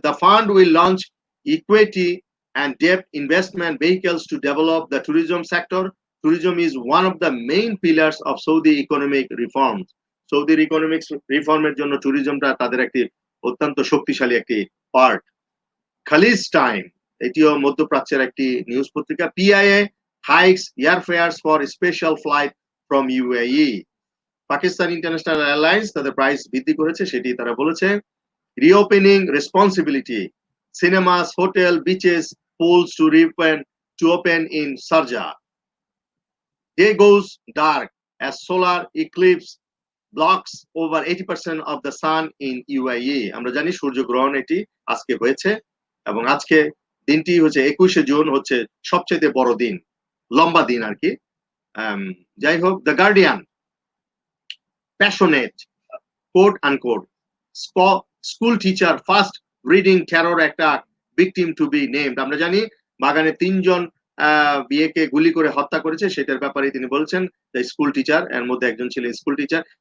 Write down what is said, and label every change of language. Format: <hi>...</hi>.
<en>The fund will launch equity and debt investment vehicles to develop the tourism sector. Tourism is one of the main pillars of Saudi economic reforms.</en> <bn>সৌদির economics রিফর্মের জন্য ট্যুরিজমটা তাদের একটি অত্যন্ত শক্তিশালী একটি part. Khaleej time, এটিও মধ্যপ্রাচ্যের একটি নিউজ পত্রিকা।</bn> <en>PIA hikes airfares for special flight from UAE.</en> <bn>Pakistan international airlines তাদের প্রাইস বৃদ্ধি করেছে, সেটি তারা বলেছে।</bn> <en>Reopening responsibility, cinemas, hotel, beaches, pools to open in Sharjah. Day goes dark as solar eclipse blocks over 80% of the sun in UAE.</en> <bn>আমরা জানি সূর্যগ্রহণ এটি আজকে হয়েছে এবং আজকে দিনটি হচ্ছে 21শে জুন হচ্ছে সবচেয়ে বড় দিন, লম্বা দিন আর কি। যাই হোক,</bn> <en>The Guardian, passionate, quote unquote, school teacher first reading terror attack victim to be named.</en> <bn>আমরা জানি বাগানে 3 জন বিয়েকে গুলি করে হত্যা করেছে, সেটার ব্যাপারে তিনি বলছেন দ্য স্কুল টিচার, এর মধ্যে একজন ছিলেন স্কুল টিচার।</bn>